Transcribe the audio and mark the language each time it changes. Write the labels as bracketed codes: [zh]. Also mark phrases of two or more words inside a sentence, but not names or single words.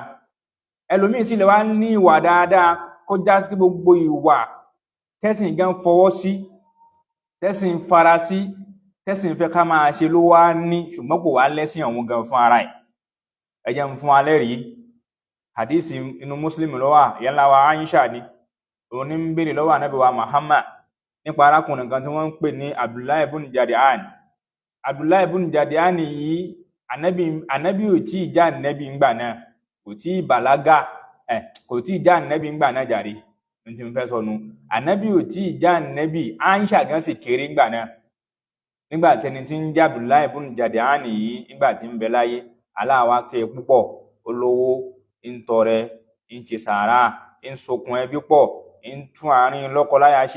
[yo] Ẹlòmíì sì lè wá ní ìwà dáadáa kó já sí gbogbo ìwà tẹ́sìn gan fọwọ́ sí, tẹ́sìn fara sí, tẹ́sìn fẹ́ ká máa ṣe ló wá ní, ṣùgbọ́n kò wá lẹ́sìn ọ̀hún gan fún ara ẹ̀. Ẹ jẹ́ n fún wa lẹ́rìí. Hadisi inú Muslim ló wà, ìyá ńlá wa Aisha ni òun ní ń béèrè lọ́wọ́ Ànábì wa Muhammad nípa arákùnrin kan tí wọ́n ń pè ní Abdullahi ibn Jadi'an. Abdullahi ibn Jadi'an yìí Ànábì ò tí ì já Ànábì ńgbà náà, kò tí ì bàlágà, kò tí ì já Ànábì ńgbà náà jàre. Ní tí mo fẹ́ sọ nu, Ànábì ò tí ì já Ànábì, Aisha gan sì kéré ńgbà náà. Nígbà tẹni tí ń já Abdullahi ibn Jadi'an yìí nígbà tí ń bẹ láyé, Allah wá kẹ́ púpọ̀, olówó, ń tọrẹ, ń ṣe sàárà, ń sokùn ẹbí pọ̀, ń tún àárín lọ́kọláya ṣe.